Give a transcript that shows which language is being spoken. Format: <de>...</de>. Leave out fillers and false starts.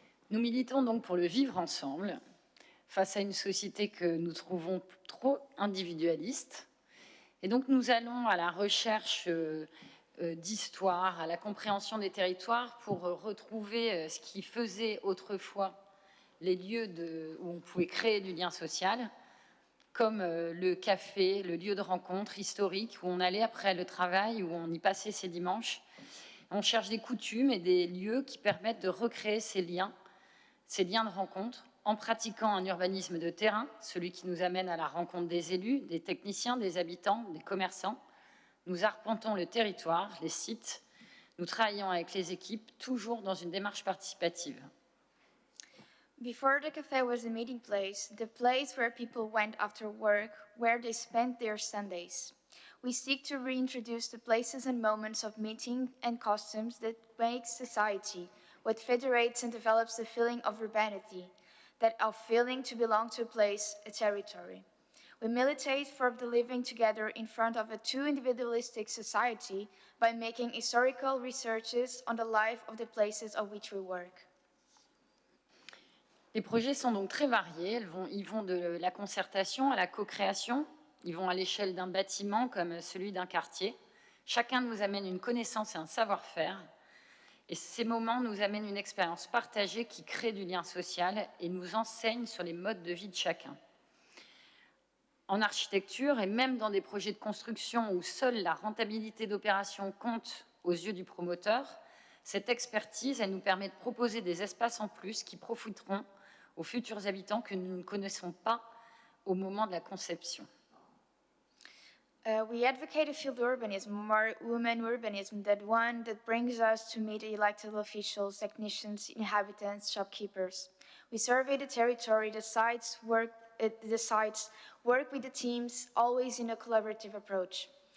<fr>Nous militons donc pour le vivre ensemble, face à une société que nous trouvons trop individualiste. Et donc nous allons à la recherche d'histoire, à la compréhension des territoires pour retrouver ce qui faisait autrefois les lieux où on pouvait créer du lien social, comme le café, le lieu de rencontre historique où on allait après le travail, où on y passait ses dimanches. On cherche des coutumes et des lieux qui permettent de recréer ces liens de rencontre, en pratiquant un urbanisme de terrain, celui qui nous amène à la rencontre des élus, des techniciens, des habitants, des commerçants. Nous arpentons le territoire, les sites. Nous travaillons avec les équipes, toujours dans une démarche participative.</fr> <en>Before the cafe was a meeting place, the place where people went after work, where they spent their Sundays. We seek to reintroduce the places and moments of meeting and customs that make society, what federates and develops the feeling of urbanity, that of feeling to belong to a place, a territory. We militate for the living together in front of a too individualistic society by making historical researches on the life of the places of which we work.</en> <fr>Les projets sont donc très variés. Ils vont de la concertation à la co-création. Ils vont à l'échelle d'un bâtiment comme celui d'un quartier. Chacun nous amène une connaissance et un savoir-faire. Et ces moments nous amènent une expérience partagée qui crée du lien social et nous enseigne sur les modes de vie de chacun. En architecture et même dans des projets de construction où seule la rentabilité d'opération compte aux yeux du promoteur, cette expertise, elle nous permet de proposer des espaces en plus qui profiteront aux futurs habitants que nous ne connaissons pas au moment de la conception.</fr> <en>We advocate a field urbanism, more women urbanism, that brings us to meet elected officials, technicians, inhabitants, shopkeepers. We survey the territory, the sites, work with the teams, always in a collaborative approach.</en>